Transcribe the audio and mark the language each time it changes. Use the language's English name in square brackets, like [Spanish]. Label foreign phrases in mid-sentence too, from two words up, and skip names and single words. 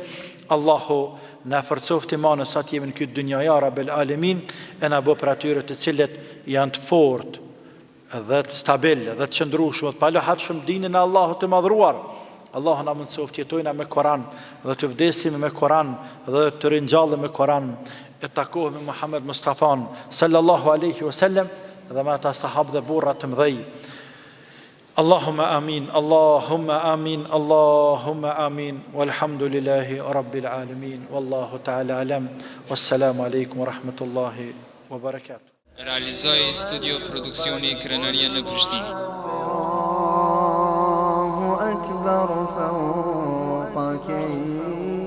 [Albanian] Allahu na forcoft imanin sa të jemi në këtë dynja [Arabic] يا رب العالمين, [Albanian] e na bë për atyre të cilët janë të fortë dhe të stabil dhe të qëndrueshëm, pa lohatshëm dinin e Allahut të madhruar. Allahu na mundsoft jetojna me Kur'an dhe të vdesim me Kur'an dhe të ringjallem me Kur'an, e takohemi Muhammed Mustafa [Arabic] صلى الله عليه وسلم [Albanian] dhe me ata sahabë dhe burra të mëdhej. [Arabic] اللهم آمين اللهم آمين اللهم آمين والحمد لله رب العالمين والله تعالى أعلم والسلام عليكم ورحمة الله وبركاته. [Albanian] Realizoi studio produksioni Krenaria në Prishtinë. [Arabic] الله أكبر فوق